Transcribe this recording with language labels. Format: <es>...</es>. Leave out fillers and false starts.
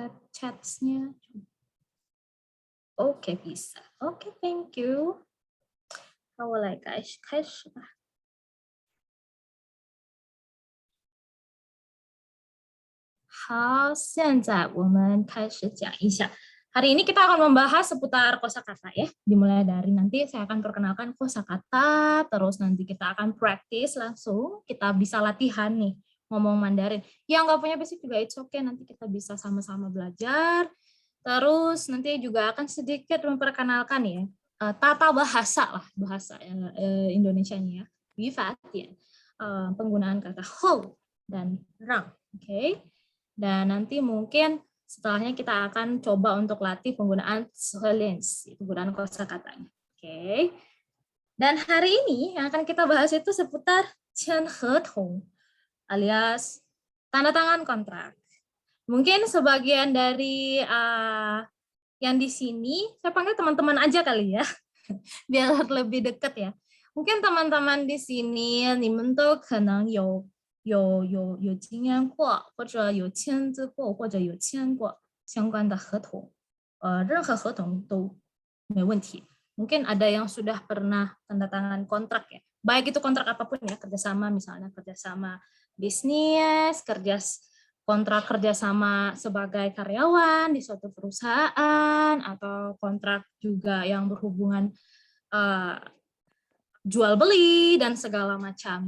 <id>Chat-nya. Oke, bisa.</id> <zh>Oke,</zh> <en>thank you.</en> <zh>那我来开始吧。好，现在我们开始讲一下。</zh> <id>Hari ini kita akan membahas seputar kosakata ya. Dimulai dari nanti saya akan perkenalkan kosakata, terus nanti kita akan praktis langsung. Kita bisa latihan nih ngomong Mandarin. Yang nggak punya basic juga</id> <en>it's okay,</en> <id>nanti kita bisa sama-sama belajar. Terus nanti juga akan sedikit memperkenalkan ya tata bahasa lah, bahasa Indonesianya ya. Yifat, penggunaan kata ho dan rang. Oke. Dan nanti mungkin setelahnya kita akan coba untuk latih penggunaan silence, penggunaan kosakatanya. Oke. Dan hari ini yang akan kita bahas itu seputar 签合同 alias tanda tangan kontrak. Mungkin sebagian dari yang di sini, saya panggil teman-teman aja kali ya, biar lebih dekat ya. Mungkin teman-teman di sini,</id> <zh>你们都可能有经验过，或者有签字过，或者有签过相关的合同，任何合同都没问题。</zh> <id>Mungkin ada yang sudah pernah tanda tangan kontrak ya, baik itu kontrak apapun ya, kerjasama misalnya kerjasama bisnis, kontrak kerjasama sebagai karyawan di suatu perusahaan, atau kontrak juga yang berhubungan jual beli dan segala macam.</id>